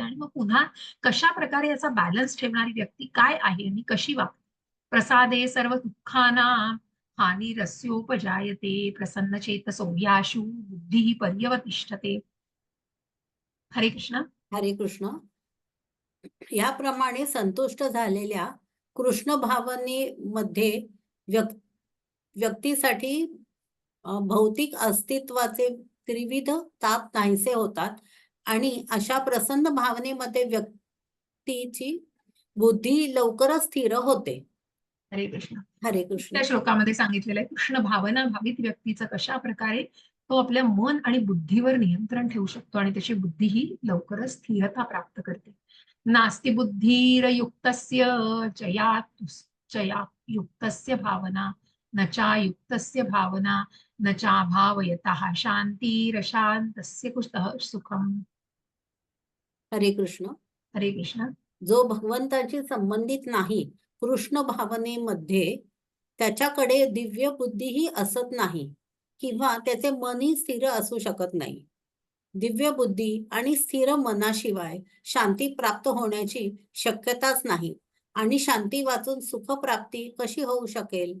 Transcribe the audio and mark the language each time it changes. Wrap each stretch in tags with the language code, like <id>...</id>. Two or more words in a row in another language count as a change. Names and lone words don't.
<mr>आणि मग पुन्हा कशा प्रकारे याचा बॅलन्स ठेवणारी व्यक्ती काय आहे आणि कशी वागते.</mr> <sa>प्रसादे सर्व दुःखानां हानी रस्योपजायते प्रसन्न चेतसो याशु बुद्धी पर्यवतिष्ठते.</sa> <mr>हरे कृष्ण. हरे कृष्ण. याप्रमाणे संतुष्ट झालेल्या कृष्ण भावनेमध्ये व्यक्तीसाठी भौतिक अस्तित्वाचे त्रिविध ताप नाहीसे होतात आणि अशा प्रसन्न भावनेमध्ये व्यक्तीची बुद्धी लवकरच स्थिर होते. हरे कृष्ण. हरे कृष्ण. त्या श्लोकामध्ये सांगितलेलं आहे कृष्ण भावना भावित व्यक्तीचं कशा प्रकारे तो आपल्या मन आणि बुद्धीवर नियंत्रण ठेवू शकतो आणि त्याची बुद्धी ही लवकरच स्थिरता प्राप्त करते.</mr> <sa>नास्ति बुद्धिरयुक्तस्य युक्तस्य भावना न चायुक्तस्य भावना न चाभावयतः शांतिरशांतस्य कुतः सुखम.</sa> <mr>हरे कृष्ण. हरे कृष्ण. जो भगवंताशी संबंधित नाही कृष्ण भावनेमध्ये त्याच्याकडे दिव्य बुद्धीही असत नाही किंवा त्याचे मनही स्थिर असू शकत नाही. दिव्य बुद्धी आणि स्थिर मनाशिवाय शांती प्राप्त होण्याची शक्यताच नाही आणि शांती वाचून सुखप्राप्ती कशी होऊ शकेल.</mr>